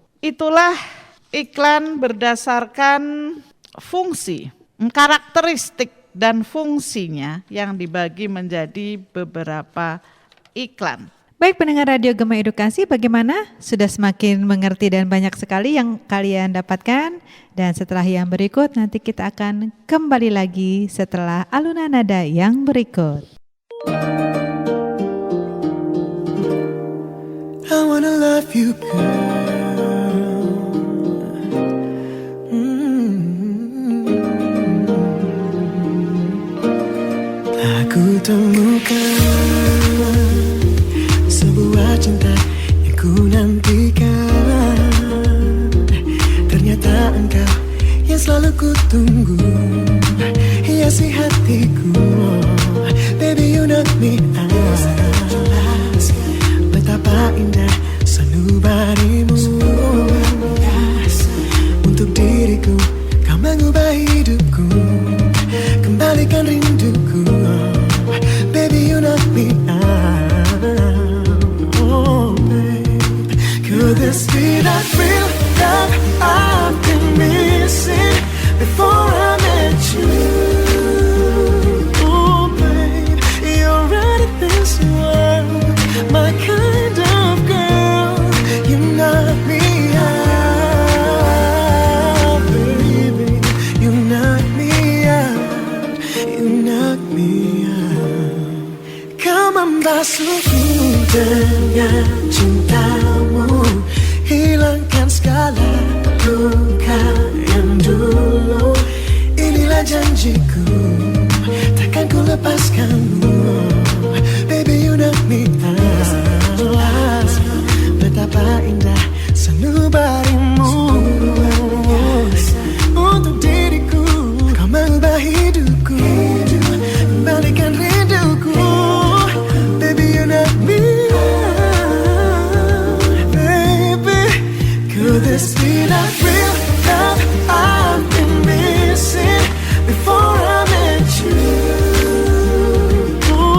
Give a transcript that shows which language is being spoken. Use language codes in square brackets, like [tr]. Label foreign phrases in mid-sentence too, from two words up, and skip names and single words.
[id] Itulah iklan berdasarkan fungsi, karakteristik dan fungsinya yang dibagi menjadi beberapa iklan. Baik pendengar Radio Gema Edukasi, bagaimana? Sudah semakin mengerti dan banyak sekali yang kalian dapatkan. Dan setelah yang berikut nanti kita akan kembali lagi setelah alunan nada yang berikut. [en] I wanna love you girl. [id] Aku temukan sebuah cinta yang ku nantikan. Ternyata engkau yang selalu ku tunggu, hiasi hatiku. [en] Baby you knock me out. [id] Betapa indah sanubarimu. Untuk diriku kau mengubah hidupku, kembalikan rinduku. [en] Baby you knock me out. Oh babe, could this be that real love I've been missing before I met you? Oh babe, you're right in this world, my kind of girl. You knock me out, baby. You knock me out. You knock me out. [id] Kau membasuhku dengan cintamu, hilangkan segala luka yang dulu. Inilah janjiku, takkan ku lepaskanmu. [en] Baby you knock me out. [id] Betapa indah sanubarimu. Untuk diriku kau mengubah hidupku, kembalikan rinduku. [en] Baby you knock me out. Baby, could this be that real love I've been missing before I met you?